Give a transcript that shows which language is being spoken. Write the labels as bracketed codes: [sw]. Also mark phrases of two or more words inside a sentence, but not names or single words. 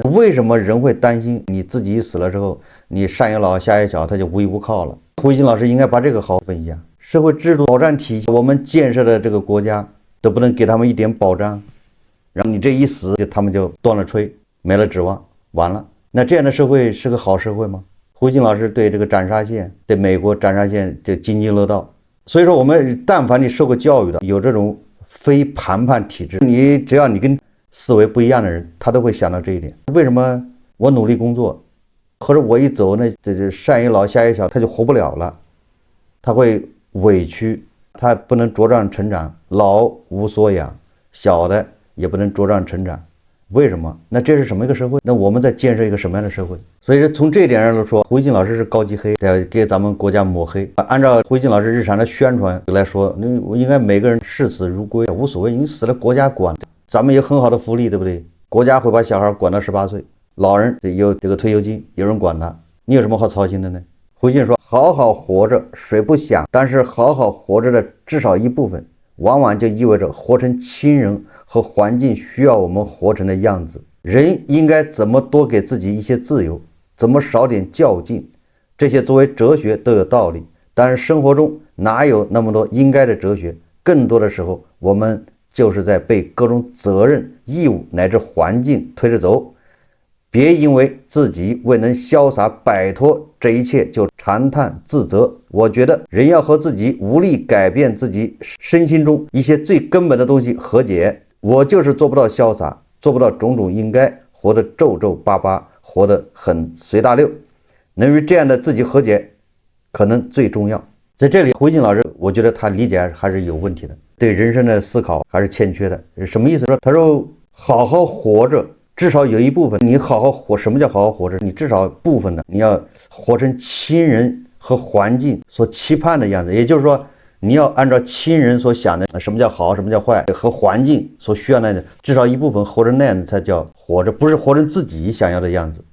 [zh] 為什麼人會擔心你自己死了之後，你上有老下有小，他就無依无靠了？胡锡進老師應該把這個好好分析一下， 社会制度保障體系，我們建設的這個國家都不能給他們一點保障，然後你這一死，他們就斷了炊，沒了指望，完了。那這樣的社會是個好社會嗎？胡錦老師對這個斬殺線，對美國斬殺線就津津樂道。所以說，我們但凡你受過教育的，有這種非谈判体制，你只要你跟思維不一樣的人，他都會想到這一點。為什麼我努力工作，或者我一走呢，这上有老下有小，他就活不了了，他会委屈，他不能茁壯成長，老無所養，小的也不能茁壯成長。為什麼？那這是什麼一個社會？那我們在建設一個什麼樣的社會？所以說從這一點上來說，胡錦老師是高级黑，在給咱們國家抹黑。按照胡錦老師日常的宣傳來說，我應該每個人视死如歸，無所謂，你死了国家管，咱們有很好的福利，對不對？国家會把小孩管到18歲，老人有這個退休金，有人管他，你有什麼好操心的呢？胡錦說，好好活着誰不想，但是好好活着的至少一部分，往往就意味着活成亲人和環境需要我們活成的樣子。人應該怎麼多給自己一些自由，怎麼少點較勁，這些作為哲學都有道理。但是生活中哪有那麼多應該的哲學？更多的時候，我們就是在被各種責任、義務乃至環境推着走。別因為自己未能瀟灑擺脫這一切就長嘆自責。我覺得人要和自己無力改變自己身心中一些最根本的東西和解。我就是做不到瀟灑，做不到種種應該，活得皺皺巴巴，活得很隨大溜。能與這樣的自己和解，可能最重要。在這裡，胡錦老師，我覺得他理解還是有問題的，對人生的思考還是欠缺的。什麼意思？他說好好活着，至少有一部分你好好活。什麼叫好好活着？你至少部分的你要活成亲人和環境所期盼的樣子。也就是說，你要按照親人所想的什麼叫好，什麼叫壞，和環境所需要的，至少一部分活成那樣子才叫活着，不是活成自己想要的樣子。